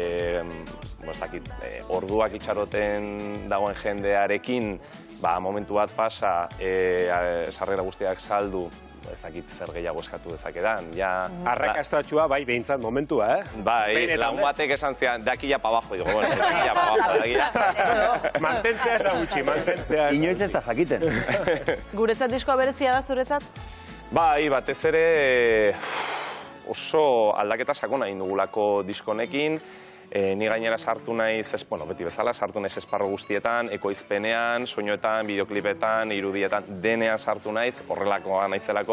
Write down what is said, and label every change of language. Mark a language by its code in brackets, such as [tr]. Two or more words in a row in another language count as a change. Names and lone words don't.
[eu] orduak itxaroten dagoen jendearekin, momentu bat pasa, sarrera guztiak saldu, ez dakit zer gehiago eskatu dezakedan. Arrakastatxua, behintzat momentua, lagun batek esan zian, [es] de aquí ya pa abajo, digo, bueno, de aquí ya pa abajo. [eu] Mantentzea ez da gutxi, mantentzea. Inoiz ez da jakiten. Guretzat diskoa berezia da, zuretzat? Batez ere oso aldaketa sakona egin dugulako diskonekin, ni gainera sartu naiz, beti bezala, sartu naiz esparro guztietan, ekoizpenean, soinuetan, bideoklipetan, irudietan, denean sartu naiz, horrelakoa naizelako.